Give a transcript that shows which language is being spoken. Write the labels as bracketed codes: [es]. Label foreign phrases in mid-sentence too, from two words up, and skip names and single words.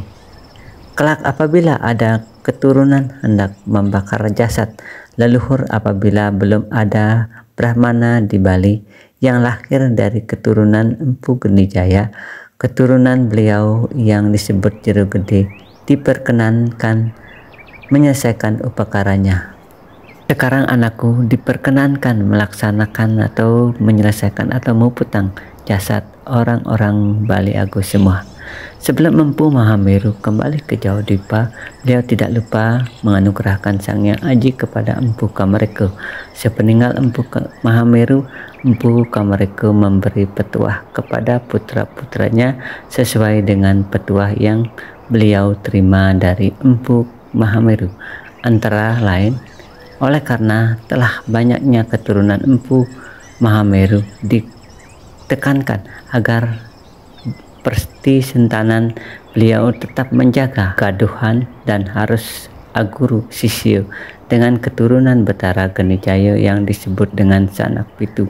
[id] Kelak apabila ada keturunan hendak membakar jasad leluhur, apabila belum ada Brahmana di Bali yang lahir dari keturunan Empu Genijaya, keturunan beliau yang disebut Jero Gede diperkenankan menyelesaikan upacaranya. Sekarang anakku diperkenankan melaksanakan atau menyelesaikan atau memuputang jasad orang-orang Bali Ago semua. Sebelum Empu Mahameru kembali ke Jayadipa, beliau tidak lupa menganugerahkan Sang Hyang Aji kepada Empu Kamareka. Sepeninggal Empu Mahameru, Empu Kamareka memberi petuah kepada putra-putranya sesuai dengan petuah yang beliau terima dari Empu Mahameru. Antara lain, oleh karena telah banyaknya keturunan Empu Mahameru, ditekankan agar perstisentanan beliau tetap menjaga gaduhan dan harus aguru sisyo dengan keturunan Betara Genijaya yang disebut dengan Sanak Pitu.